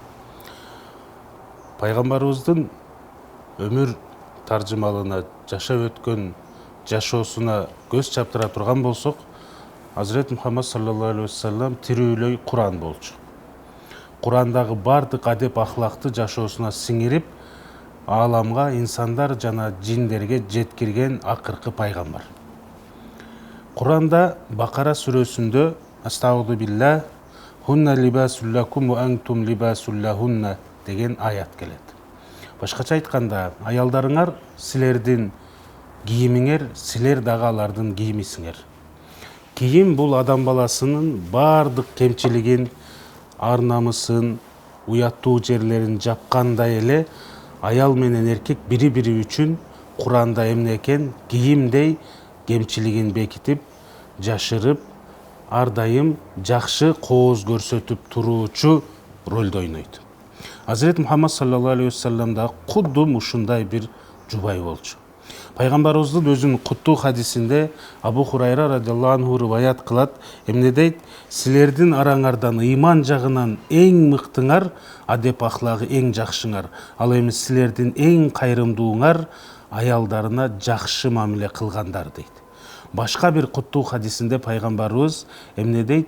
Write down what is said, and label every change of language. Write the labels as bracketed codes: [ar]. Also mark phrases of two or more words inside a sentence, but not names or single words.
[ky] Пайгамбарыбыздын өмүр таржымалына, жашап өткөн жашоосуна көз чаптыра турган болсок, Азирет Мухаммад [ar] صلى الله عليه وسلم [ky] тирүүлөй Куран болчу. Курандагы бардык адеп ахлакты жашоосуна сиңирип, ааламга, инсандар жана жиндерге жеткирген акыркы пайгамбар. Куранда Бакара сүрөсүндө [ar] أستغفر بالله هن لباس لكم وأنتم لباس لهن [ky] деген аят келет. Башкача айтканда, аялдарыңар силердин кийимиңер, силер дагы алардын кийимисиңер. Кийим бул адам баласынын бардык кемчилигин, ар-намысын, уяттуу жерлерин жапкандай эле аял менен эркек бири-бири үчүн Куранда эмне экен кийимдей кемчилигин бекитип, жашырып, ар дайым жакшы кооз көрсөтүп туруучу ролду ойнойт. Азирет Мухаммад [ar] صلى الله عليه وسلم [ky] да кудум ушундай бир жубай болчу. Пайгамбарыбыздын өзүнүн куттуу хадисинде Абу Хурайра [ar] رضي الله عنه [ky] риваят кылат, эмне дейт? Силердин араңардан ыйман жагынан эң мыктыңар, адеп ахлагы эң жакшыңар. Ал эми силердин эң кайрымдууңар аялдарына жакшы мамиле кылгандар дейт. Башка бир куттуу хадисинде пайгамбарыбыз эмне дейт?